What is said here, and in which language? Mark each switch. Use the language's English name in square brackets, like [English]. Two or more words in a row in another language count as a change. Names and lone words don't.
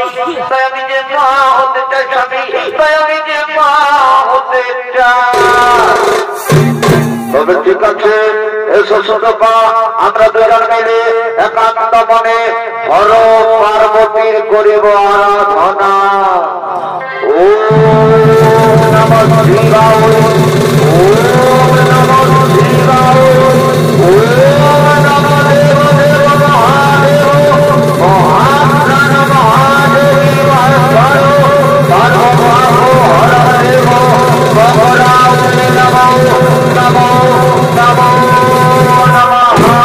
[Bangla] তাই আমি যে মা হতে চাই স্বামী, তাই আমি যে মা হতে চাই। তবে ঠিক আছে, এসো সুতপা, আমরা দুজন মিলে একান্ত মনে হর পার্বতীর করিব আরাধনা। ওম নমঃ শিবায়, ওম নমঃ শিবায়, ওম নমঃ দেব দেব মহাদেব মহাপ্রাণ মহাদেব হরো সর্বভাব হরদেব ভগরায় নমঃ নমঃ নমঃ নমঃ।